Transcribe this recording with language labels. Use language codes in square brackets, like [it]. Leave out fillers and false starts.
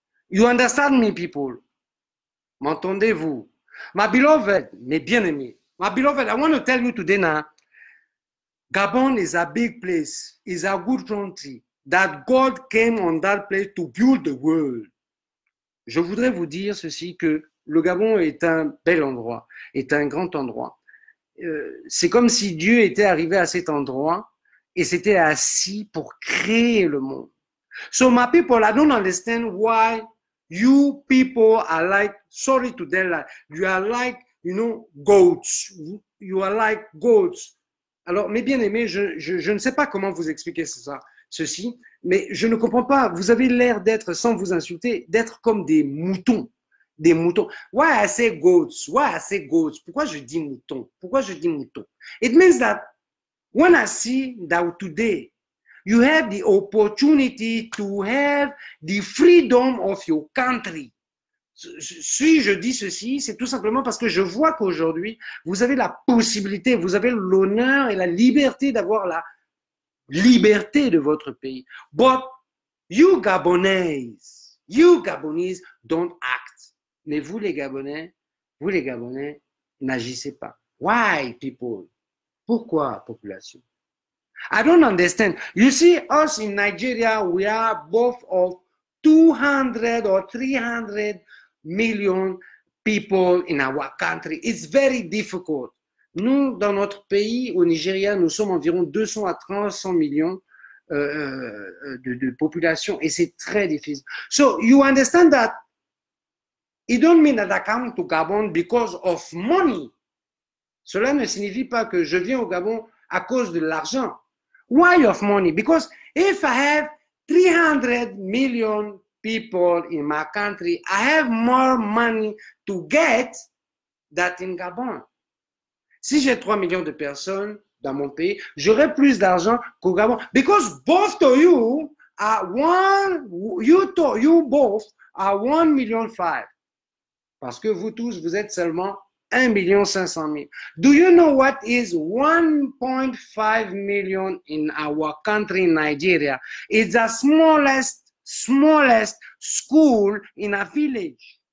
[en] You understand me, people? [fr] M'entendez-vous? [en] My beloved, [fr] mes bien-aimés, [en] my beloved, I want to tell you today now, Gabon is a big place, is a good country, that God came on that place to build the world. [fr] Je voudrais vous dire ceci, que le Gabon est un bel endroit, est un grand endroit. C'est comme si Dieu était arrivé à cet endroit et s'était assis pour créer le monde. [en] So my people, I don't understand why you people are like, sorry to tell that, you are like, goats. You are like goats. [fr] Alors, mes bien-aimés, je ne sais pas comment vous expliquer ceci, mais je ne comprends pas. Vous avez l'air d'être, sans vous insulter, d'être comme des moutons. Des moutons. [en] Why I say goats? [fr] Pourquoi je dis moutons? [en] It means that when I see that today, you have the opportunity to have the freedom of your country. [fr] Si je dis ceci, c'est tout simplement parce que je vois qu'aujourd'hui, vous avez la possibilité, vous avez l'honneur et la liberté d'avoir la liberté de votre pays. [en] But you Gabonese don't act. [fr] Mais vous les Gabonais, n'agissez pas. [en] Why, people? [fr] Pourquoi, population? [en] I don't understand. You see, us in Nigeria, we are both of 200 or 300 million people in our country. It's very difficult. [fr] Nous, dans notre pays, au Nigeria, nous sommes environ 200 à 300 millions de population et c'est très difficile. [en] So you understand that it don't mean that I come to Gabon because of money. [fr] Cela ne signifie pas que je viens au Gabon à cause de l'argent. [en] Why of money? Because if I have 300 million people in my country, I have more money to get than in Gabon. [fr] Si j'ai 3 millions de personnes dans mon pays, j'aurai plus d'argent qu'au Gabon. [en] Because both of you are you both are 1,5 million. [fr] Parce que vous tous, vous êtes seulement 1,5 million. [en] Do you know what is 1.5 million in our country, Nigeria? It's the smallest school in a village.